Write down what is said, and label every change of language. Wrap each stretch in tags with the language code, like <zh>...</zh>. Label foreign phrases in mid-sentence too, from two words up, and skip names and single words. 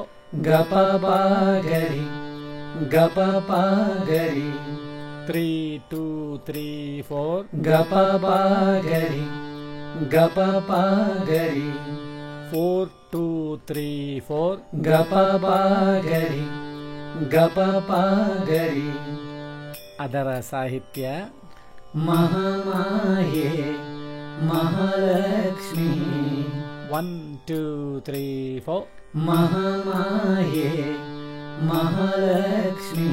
<kn>ಗ ಪ ಪ ಗ ರಿ ಗ ಪ ಪ ಗ ರಿ 3 2 3 4 ಗ ಪ ಪ ಗ ರಿ ಗ ಪ ಪ ಗ ರಿ 4 2 3 4 ಗ ಪ ಪ ಗ ರಿ ಗ ಪ ಪ ಗ ರಿ. ಅದರ ಸಾಹಿತ್ಯ ಮಹಾಮಾಯೆ ಮಹಾಲಕ್ಷ್ಮಿ 1 2 3 4 ಮಹಾಮಾಯೆ ಮಹಾಲಕ್ಷ್ಮಿ</kn>